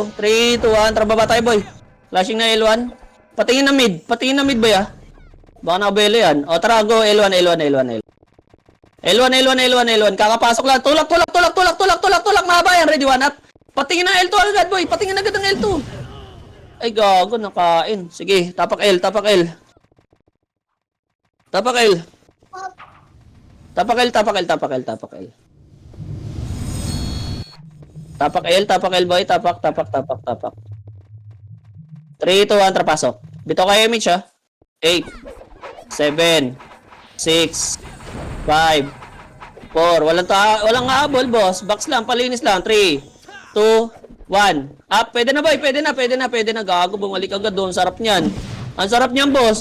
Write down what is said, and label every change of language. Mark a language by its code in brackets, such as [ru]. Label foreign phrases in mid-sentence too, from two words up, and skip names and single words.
[tl] 3, 2, 1. Trababa tayo, boy. Flashing na L1. Patingin na mid, boy, ah. Baka nakabelo yan. O, tara, go. L1. Kakapasok lang. Tulak. Mahaba yan. Ready, 1 up. Patingin na L2 agad, boy. Patingin agad ng L2. Ay, gago. Nakain. Sige. Tapak L. Tapak L, boy. Tapak. 3, 2, 1, trapasok. Bito kayo, Mitch, ha? 8, 7, 6, 5, 4. Walang habol, boss. Box lang, palinis lang. 3, 2, 1. Up. Pwede na, boy. Pwede na. Gago, bumalik agad doon. Sarap niyan. Ang sarap niyan, boss.